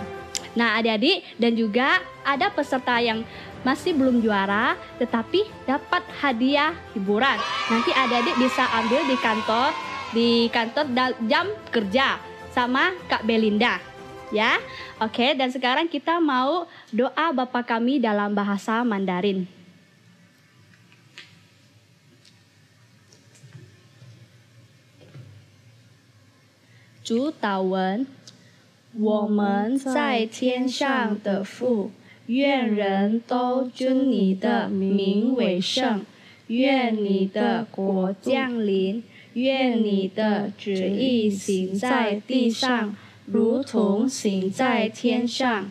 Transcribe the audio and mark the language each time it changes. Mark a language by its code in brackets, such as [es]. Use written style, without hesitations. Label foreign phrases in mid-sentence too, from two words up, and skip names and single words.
[id] Nah, adik-adik, dan juga ada peserta yang masih belum juara tetapi dapat hadiah hiburan. Nanti adik-adik bisa ambil di kantor jam kerja sama Kak Belinda. Ya, oke. Dan sekarang kita mau doa Bapa kami dalam bahasa Mandarin. [zh] 主祷文：我们在天上的父，愿人都尊你的名为圣，愿你的国降临，愿你的旨意行在地上，如同行在天上。